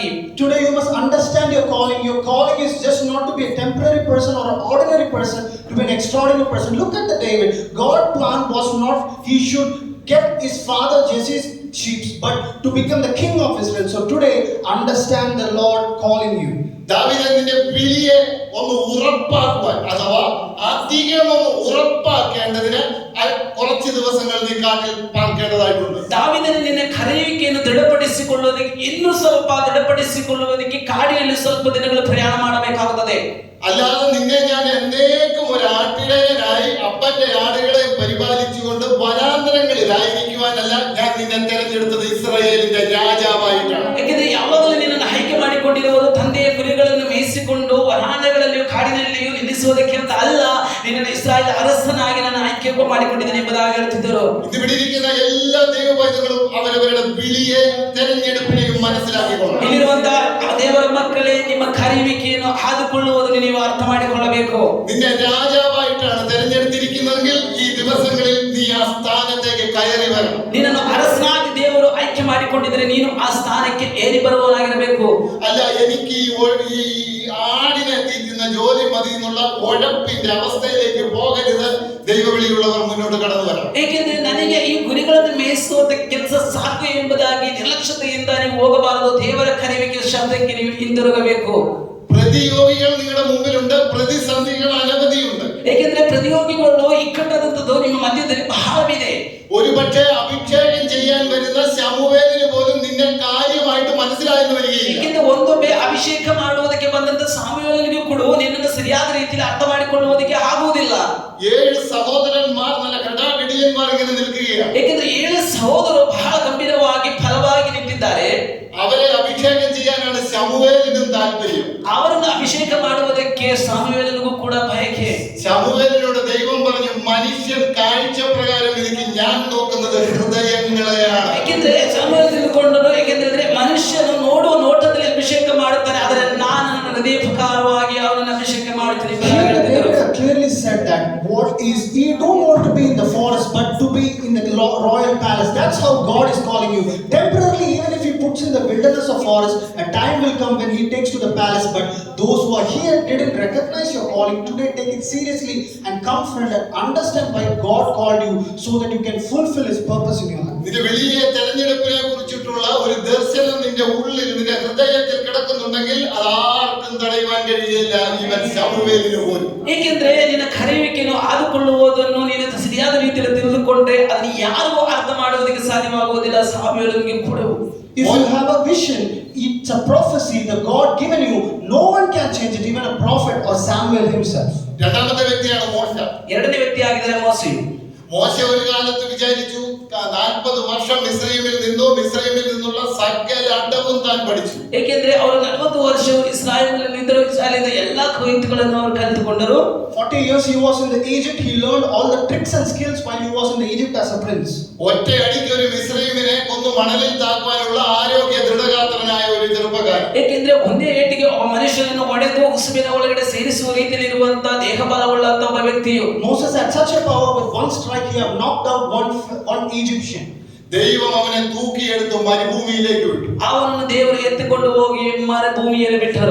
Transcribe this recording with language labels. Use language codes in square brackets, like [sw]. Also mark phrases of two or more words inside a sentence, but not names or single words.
[en] Today you must understand your calling. Your calling is just not to be a temporary person or an ordinary person, to be an extraordinary person. Look at the David. God's plan was not he should get his father Jesse's sheep, but to become the king of Israel. So today understand the Lord calling you. [ml] ദാവീദിന്റെ വിളിയെ ഒന്ന് ഉറപ്പാക്കുവാൻ, അഥവാ അധികം ഒന്ന് ഉറപ്പാക്കേണ്ടതിന് കുറച്ച് ദിവസങ്ങൾ നീ കാട്ടിൽ പാർക്കേണ്ടതായിട്ടുണ്ട്. [kn] ದಾವೀದನು ನಿನ್ನ ಕರೆಯುವಿಕೆಯನ್ನು ದೃಢಪಡಿಸಿಕೊಳ್ಳುವುದಕ್ಕೆ ಇನ್ನೂ ಸ್ವಲ್ಪ ದೃಢಪಡಿಸಿಕೊಳ್ಳುವುದಕ್ಕೆ ಕಾಡಿನಲ್ಲಿ ಸ್ವಲ್ಪ ದಿನಗಳು ಪ್ರಯಾಣ ಮಾಡಬೇಕಾಗುತ್ತದೆ. [ml] അല്ലാതെ നിന്നെ ഞാൻ എന്നേക്കും ഒരു ആട്ടിടയനായി അപ്പന്റെ ആടുകളെ പരിപാലിച്ചുകൊണ്ട് വനാന്തരങ്ങളിലായിരിക്കുവാനല്ല ഞാൻ നിന്നെ തെരഞ്ഞെടുത്തത് ഇസ്രായേലിന്റെ രാജാവായിട്ടാണ്. [kn] ಯಾಕೆಂದ್ರೆ ಯಾವಾಗಲೂ ನಿನ್ನನ್ನು ಆಯ್ಕೆ ಮಾಡಿಕೊಂಡಿರುವುದು ತಂದೆಯ ಕುರಿಗಳನ್ನು ಮೇಯಿಸಿಕೊಂಡು ವರಾಂಡಗಳಲ್ಲಿಯೂ ಕಾಡಿನಲ್ಲಿಯೂ ನಿಲ್ಲಿಸುವುದಕ್ಕೆ ಅಂತ ಅಲ್ಲ, ನಿನ್ನನ್ನು ಇಸ್ರಾಯೇಲ್ ಅರಸನಾಗಿ ನನ್ನ ಆಯ್ಕೆ ಮಾಡಿಕೊಂಡಿದ್ದೇನೆ ಎಂಬುದಾಗಿ ಹೇಳ್ತಿದ್ದರು. [ml] ഇവിടെ ഇരിക്കുന്ന എല്ലാ ദൈവപൈതങ്ങളും അവരവരുടെ വിളിയെ തെരഞ്ഞെടുപ്പിനെയും മനസ്സിലാക്കിക്കൊള്ളണം. [kn] ಇಲ್ಲಿರುವಂತಹ ದೇವರ ಮಕ್ಕಳೇ, ನಿಮ್ಮ ಕರೆಯುವಿಕೆಯನ್ನು ಆದುಕೊಳ್ಳುವುದನ್ನು ನೀವು ಅರ್ಥ ಮಾಡಿಕೊಳ್ಳಬೇಕು. [ml] നിന്നെ രാജാവായിട്ടാണ് തെരഞ്ഞെടുത്തിരിക്കുന്നതെങ്കിൽ ഈ ദിവസങ്ങളിൽ നീ ആ സ്ഥാനത്തേക്ക് കയറി വരണം. [kn] ನಿನ್ನನ್ನು ಅರಸನಾಗಿ ದೇವರು ಆಯ್ಕೆ ಮಾಡಿಕೊಂಡಿದ್ದರೆ ನೀನು ಆ ಸ್ಥಾನಕ್ಕೆ ಏರಿ ಬರುವವನಾಗಿರಬೇಕು. [ml] അല്ല, എനിക്ക് ഈ ആടിനെ തീറ്റുന്ന ജോലി മതി എന്നുള്ള ഉഴപ്പിന്റെ അവസ്ഥയിലേക്ക് പോകരുത്. ദൈവവിളിയുള്ളവർ മുന്നോട്ട് കടന്നു വരണം. [kn] ಏಕೆಂದ್ರೆ ನನಗೆ ಈ ಕುರಿಗಳನ್ನು ಮೇಯಿಸುವಂತ ಕೆಲಸ ಸಾಕು ಎಂಬುದಾಗಿ ನಿರ್ಲಕ್ಷ್ಯತೆಯಿಂದ ನೀವು ಹೋಗಬಾರದು. ದೇವರ ಕರೆಯುವಿಕೆ ಶಬ್ದಕ್ಕೆ ನೀವು ಹಿಂದಿರುಗಬೇಕು. [ml] പ്രതിയോഗികൾ നിങ്ങളുടെ മുമ്പിലുണ്ട്, പ്രതിസന്ധികൾ അനവധിയുണ്ട്. [kn] ಏಕೆಂದ್ರೆ ಪ್ರತಿಯೋಗಿಗಳು ಇಕ್ಕಟ್ಟದಂತದ್ದು ನಿಮ್ಮ ಮಧ್ಯದಲ್ಲಿ ಬಹಳವಿದೆ. [ml] ഒരുപക്ഷെ അഭിഷേകം ചെയ്യാൻ വരുന്ന ശമൂവേലിന് പോലും നിന്നെ കാര്യമായിട്ട് മനസ്സിലായെന്ന് വരികയില്ല. [kn] ಏಕೆಂದ್ರೆ ಒಂದೊಮ್ಮೆ ಅಭಿಷೇಕ ಮಾಡುವುದಕ್ಕೆ ಬಂದಂತ ಸಾಮುವೇಲನಿಗೂ ಕೂಡ ನಿನ್ನನ್ನು ಸರಿಯಾದ ರೀತಿಯಲ್ಲಿ ಅರ್ಥ ಮಾಡಿಕೊಳ್ಳುವುದಕ್ಕೆ ಆಗುವುದಿಲ್ಲ. [ml] 7 സഹോദരന്മാർ നല്ല കടാകടിയന്മാർ ഇങ്ങനെ നിൽക്കുകയാണ്. [kn] ಏಕೆಂದ್ರೆ 7 ಸಹೋದರರು ಬಹಳ ಗಂಭೀರವಾಗಿ ಫಲವಾಗಿ ನಿಂತಿದ್ದಾರೆ. [ml] അവരെ അഭിഷേകം ചെയ്യാനാണ് ശമൂവേലിനും താല്പര്യം. [kn] ಅವರನ್ನು ಅಭಿಷೇಕ ಮಾಡುವುದಕ್ಕೆ ಸಾಮುವೇಲನಿಗೂ ಕೂಡ ಬಯಕೆ. [ml] ശമൂവേലിനോട് ദൈവം പറഞ്ഞു, മനുഷ്യൻ കാഴ്ച പ്രകാരം എനിക്ക് ഞാൻ നോക്കുന്നത് ഹൃദയങ്ങളെയാണ്. [kn] ಏಕೆಂದ್ರೆ ಸಾಮುವೇಲ ತಿಳ್ಕೊಂಡನು, ಏಕೆಂದ್ರೆ ಮನುಷ್ಯನು ನೋಡುವ ನೋಟದಲ್ಲಿ ಅಭಿಷೇಕ ಮಾಡುತ್ತಾನೆ, ಆದರೆ ನಾನು ನನ್ನ ಹೃದಯ ಪ್ರಕಾರವಾಗಿ ಅವನನ್ನು ಅಭಿಷೇಕ ಮಾಡುತ್ತೇನೆ. [en] David clearly said that what is he don't want to be in the forest but to be in the royal palace. That's how God is calling you. Temporarily, even if he puts in the wilderness of the forest, a time will come when he takes to the palace. But those who are here didn't recognize your calling. Today take it seriously and come, friend, and understand why God called you, so that you can fulfill his purpose in your life. [ml] നിന്റെ വലിയ തെരഞ്ഞെടുപ്പിനെ കുറിച്ചിട്ടുള്ള ഒരു ദർശനം നിന്റെ ഉള്ളിൽ, നിന്റെ ഹൃദയത്തിൽ കിടക്കുന്നുണ്ടെങ്കിൽ അതാർക്കും തടയുവാൻ കഴിയില്ല, ഈവൻ ശമൂവേലിന് പോലും. [kn] ಏಕೆಂದ್ರೆ ನಿನ್ನ ಕರೆಯುವಿಕೆಯನ್ನು ಆದುಕೊಳ್ಳುವುದನ್ನು ನೀನು ಸರಿಯಾದ ರೀತಿಯಲ್ಲಿ ತಿಳಿದುಕೊಂಡ್ರೆ ಅದನ್ನು ಯಾರಿಗೂ ಅರ್ಥ ಮಾಡುವುದಕ್ಕೆ ಸಾಧ್ಯವಾಗುವುದಿಲ್ಲ, ಸಾಮ್ಯನಿಗೆ ಕೂಡ. [en] If you have a vision, it's a prophecy that God given you, no one can change it, even a prophet or Samuel himself. [ml] രണ്ടാമത്തെ വ്യക്തിയാണ് മോശ. [kn] ಎರಡನೇ ವ್ಯಕ್ತಿಯಾಗಿದ್ದಾರೆ ಮೋಶೆಯು. [ml] മോശ ഒരു കാലത്ത് വിചാരിച്ചു 40 വർഷം മിസ്രൈമിൽ നിന്നുള്ള സകല അടവും താൻ പഠിച്ചു. [kn] ಏಕೆಂದ್ರೆ ಅವರು 40 ವರ್ಷವು ಇಸ್ರಾಯೇಲಿನಿಂದಲೂ ಇಸ್ರಾಯೇಲಿನ ಎಲ್ಲಾ ಕುರಿತುಗಳನ್ನು ಅವರು ಕಲಿತುಕೊಂಡರು. [en] 40 years he was in the Egypt. He learned all the tricks and skills while he was in the Egypt as a prince. [ml] ഒറ്റയടിക്ക് ഒരു മിസ്രൈമിനെ കൊന്നു മണലിൽ താക്കുവാനുള്ള ആരോഗ്യ ദൃഢഗാത്രനായ ഒരു ചെറുപ്പക്കാരൻ. [kn] ಏಕೆಂದ್ರೆ ಒಂದೇ ಏಟಿಗೆ ಆ ಮನುಷ್ಯನನ್ನು ಒಡೆದು ಉಸುಬಿನ ಒಳಗಡೆ ಸೇರಿಸುವ ರೀತಿಯಲ್ಲಿ ಇರುವಂತಹ ದೇಹಬಲವುಳ್ಳಂತಹ ಒಬ್ಬ ವ್ಯಕ್ತಿಯು. [en] Moses had such a power, with one strike he have knocked out one Egyptian. [ml] ദൈവം അവനെ തൂക്കിയെടുത്ത് മരുഭൂമിയിലേക്ക് വിട്ടു. [kn] ಅವನನ್ನು ದೇವರು ಎತ್ತಿಕೊಂಡು ಹೋಗಿ ಮರುಭೂಮಿಯಲ್ಲಿ ಬಿಟ್ಟರು.